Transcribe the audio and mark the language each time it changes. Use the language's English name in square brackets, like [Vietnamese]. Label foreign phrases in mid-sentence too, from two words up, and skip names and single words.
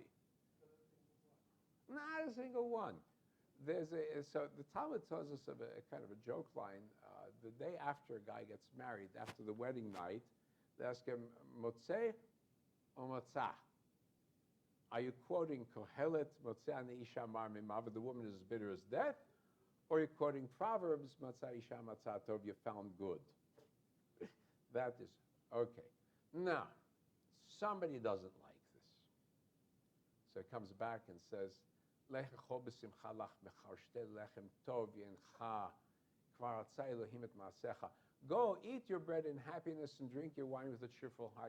[English] Not a single one. So the Talmud tells us of a kind of a joke line. The day after a guy gets married, after the wedding night, they ask him, Motzeh or Motzah? Are you quoting Koheleth, [Hebrew] מוצא אני אשה מר ממות, [English] the woman is as bitter as death? Or are you quoting Proverbs, [Hebrew] מצא אשה מצא טוב, [English] you found good? That is, okay. Now, somebody doesn't like this. So he comes back and says, go eat your bread in happiness and drink your wine with a cheerful heart.